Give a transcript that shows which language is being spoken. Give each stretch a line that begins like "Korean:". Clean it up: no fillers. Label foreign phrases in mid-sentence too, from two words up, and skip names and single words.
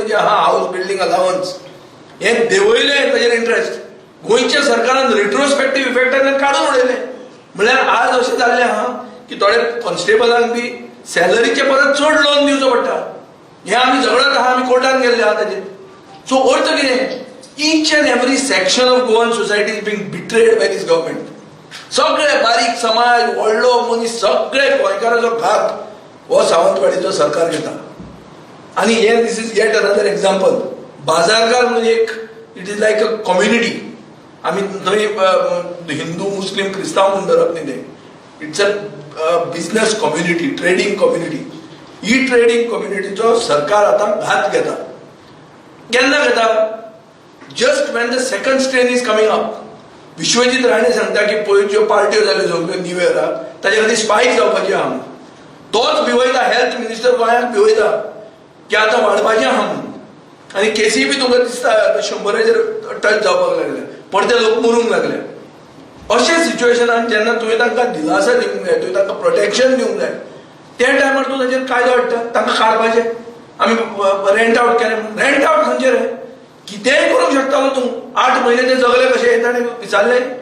Konkani: जे आहा
English: house building allowance
Konkani: हें देंवयलें ताजेर इंट्रस्ट गोंयच्या सरकारान
English: retrospective effect
Konkani: काडून उडयलें म्हळ्यार आज अशें जाल्लें आहा की थोडे कॉन्स्टेबलांक बी सॅलरीचे परत चड लोन दिवचो पडटा हें आमी झगडत आहा आमी कोर्टान गेल्ले आहा ताजेर सो अर्थ कितें
English: each and every section of Goan society is being betrayed by this government
Konkani: सगळे बारीक समाज व्हडलो मनीस सगळे गोंयकाराचो घात हो सावंतवाडीचो सरकार घेता आनी हे
English: this is yet another example
Konkani: बाजारकार म्हणजे एक
English: it is like a community
Konkani: आमी थंय हिंदू मुस्लिम क्रिस्तांव म्हणून धरप न्ही तें
English: it's a business community trading community
Konkani: ही
English: trading community
Konkani: सरकार आतां घात घेता केन्ना घेता
English: just when the second strain is coming up
Konkani: विश्वजीत राणे सांगता की पयल्यो पार्ट्यो जाल्यो सगळ्यो
English: new year
Konkani: ताचे खातीर स्पायक जावपाची आहा तोच भिवयता
English: health minister
Konkani: गोंयाक भिवयता की आतां वाडपाचें आहा म्हणून आनी केसी बी तुमकां दिसता 100चेर टच जावपाक लागले पडते लोक मरूंक लागले अशें सिच्युएशनान जेन्ना तुवें तांकां दिलासा दिवंक जाय तुवें तांकां प्रोटेक्शन दिवंक जाय त्या टायमार तूं ताचेर कायदो हाडटा तांकां काडपाचें आमी
English: rent out
Konkani: केलें म्हणून
English: rent out
Konkani: खंयचें रे कितेंय करूंक शकतालो तूं 8 म्हयने ते जगले कशें ताणें विचारलें